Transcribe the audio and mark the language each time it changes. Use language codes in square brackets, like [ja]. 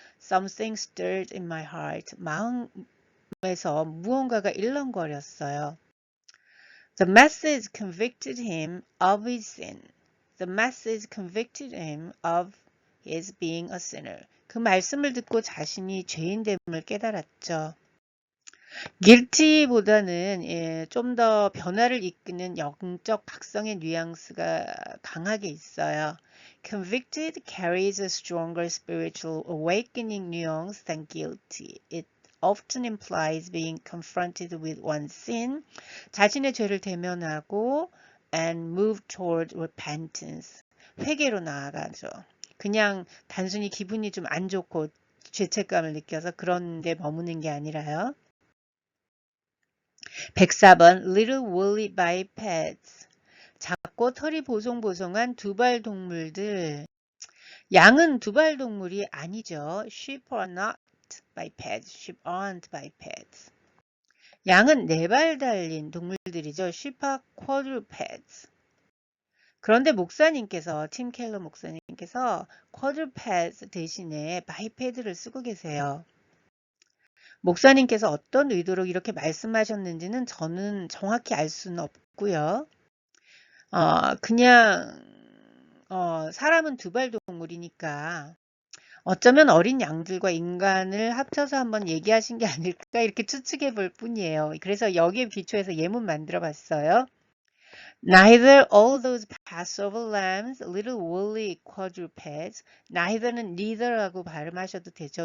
[en] Something stirred in my heart [ko] 마음에서 무언가가 일렁거렸어요. [en] The message convicted him of his sin. The message convicted him of his being a sinner. [ko] 그 말씀을 듣고 자신이 죄인됨을 깨달았죠. guilty보다는 좀 더 변화를 이끄는 영적 각성의 뉘앙스가 강하게 있어요. [en] Convicted carries a stronger spiritual awakening nuance than guilty. It often implies being confronted with one's sin, [ko] 자신의 죄를 대면하고 [en] and move toward repentance. [ko] 회개로 나아가죠. 그냥 단순히 기분이 좀 안 좋고 죄책감을 느껴서 그런 데 머무는 게 아니라요. [en] 104번 Little woolly bipeds. [ko] 작고 털이 보송보송한 두발 동물들. 양은 두발 동물이 아니죠. [en] Sheep are not bipeds. Sheep aren't bipeds. [ko] 양은 네 발 달린 동물들이죠. [en] Sheep are quadrupeds. [ko] 그런데 목사님께서 팀 켈러 목사님께서 quadrupeds 대신에 biped를 쓰고 계세요. 목사님께서 어떤 의도로 이렇게 말씀하셨는지는 저는 정확히 알 수는 없고요. 그냥 사람은 두발 동물이니까 어쩌면 어린 양들과 인간을 합쳐서 한번 얘기하신 게 아닐까 이렇게 추측해 볼 뿐이에요. 그래서 여기에 기초해서 예문 만들어 봤어요. [en] Neither all those Passover lambs, little woolly quadrupeds, [ko] neither는 neither라고 발음하셔도 되죠.